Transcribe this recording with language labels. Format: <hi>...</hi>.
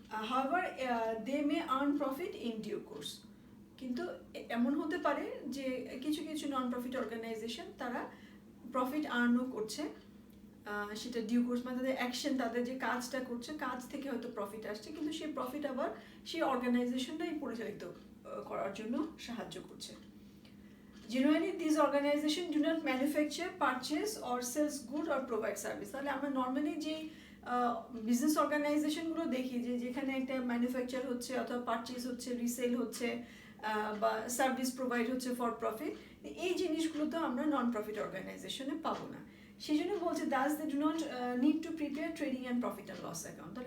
<en>However they may earn profit in due course.</en> <bn>কিন্তু এমন হতে পারে যে কিছু কিছু নন প্রফিট অর্গানাইজেশন তারা প্রফিট আর্নও করছে, সেটা ডিউ কোর্স মানে তাদের অ্যাকশন, তাদের যে কাজটা করছে কাজ থেকে হয়তো প্রফিট আসছে, কিন্তু সেই প্রফিট আবার সেই অর্গানাইজেশনটাই পরিচালিত করার জন্য সাহায্য করছে।</bn> <en>Generally, these organizations do not manufacture, purchase or sells good or provide service.</en> <bn>তাহলে আমরা নর্মালি যে বিজনেস অর্গানাইজেশনগুলো দেখি যে যেখানে একটা ম্যানুফ্যাকচার হচ্ছে অথবা পারচেজ হচ্ছে, রিসেল হচ্ছে বা সার্ভিস প্রোভাইড হচ্ছে ফর প্রফিট, এই জিনিসগুলো তো আমরা নন প্রফিট অর্গানাইজেশনে পাবো না। সেই জন্য বলছে</bn> <en>Thus they do not need to prepare trading and profit and loss account.</en>